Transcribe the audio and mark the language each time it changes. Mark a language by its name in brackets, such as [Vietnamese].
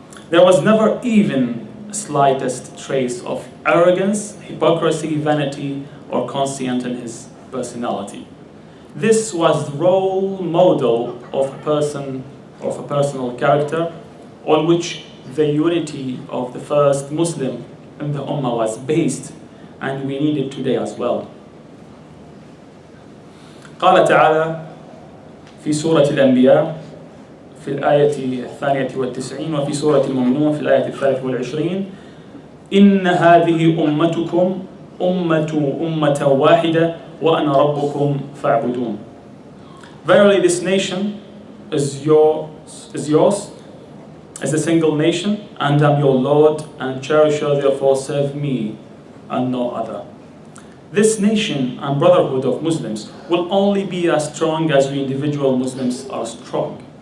[English] There was never even a slightest trace of arrogance, hypocrisy, vanity, or conceit in his personality. This was the role model of a person, of a personal character, on which the unity of the first Muslim in the Ummah was based, and we need it today as well. [Arabic] قال تعالى في سورة الأنبياء في الآية 92 وفي سورة المؤمنون في الآية 23: إن هذه أمتكم أمة واحدة وأنا ربكم فاعبدون. [English] Verily, this nation is yours as a single nation, and I'm your Lord and cherisher, therefore serve me and no other. This nation and brotherhood of Muslims will only be as strong as we individual Muslims are strong.